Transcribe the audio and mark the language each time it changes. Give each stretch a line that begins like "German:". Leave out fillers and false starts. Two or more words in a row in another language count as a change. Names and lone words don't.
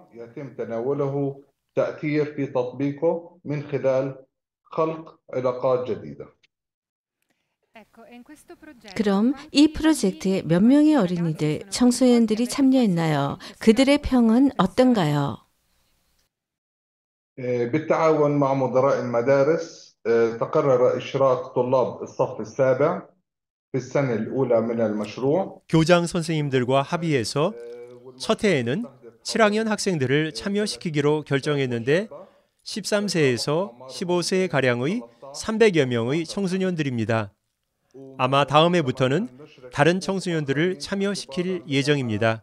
Korean: 그럼 이 프로젝트에 몇 명의 어린이들, 청소년들이 참여했나요? 그들의 평은 어떤가요?
Arabic: بالتعاون مع مدراء المدارس تقرر إشراك طلاب الصف السابع في السنة الأولى من المشروع.
Korean: 교장 선생님들과 합의해서 첫 해에는 7학년 학생들을 참여시키기로 결정했는데 13세에서 15세 가량의 300여 명의 청소년들입니다. 아마 다음 해부터는 다른 청소년들을 참여시킬 예정입니다.